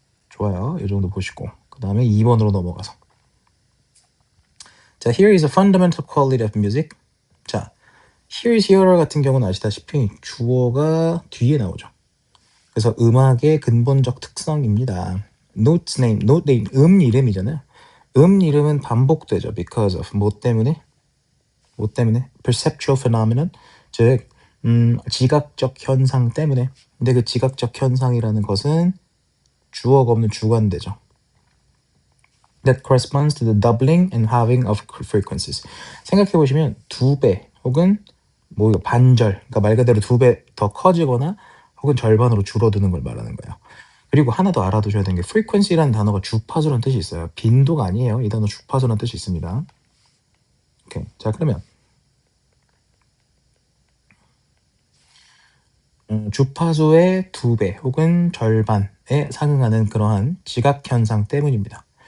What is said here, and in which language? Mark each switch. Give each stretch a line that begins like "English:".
Korean: 좋아요. 이 정도 보시고 그 다음에 2번으로 넘어가서 자,
English: here is a fundamental quality of music.
Korean: 자,
English: here is
Korean: here 같은 경우는 아시다시피 주어가 뒤에 나오죠. 그래서 음악의 근본적 특성입니다.
English: note name,
Korean: 이름이잖아요. 이름은 반복되죠.
English: because of
Korean: 뭐 때문에?
English: perceptual phenomenon,
Korean: 즉 지각적 현상 때문에. 근데 그 지각적 현상이라는 것은 주어가 없는 주관되죠.
English: That corresponds to the doubling and halving of frequencies.
Korean: 생각해 보시면 2배 혹은 뭐 반절, 그러니까 말 그대로 2배 더 커지거나 혹은 절반으로 줄어드는 걸 말하는 거예요. 그리고 하나 더 알아두셔야 되는 게 frequency라는 단어가 주파수라는 뜻이 있어요. 빈도가 아니에요. 이 단어 주파수라는 뜻이 있습니다. 오케이. 자, 그러면 주파수의 2배 혹은 절반에 상응하는 그러한 지각 현상 때문입니다.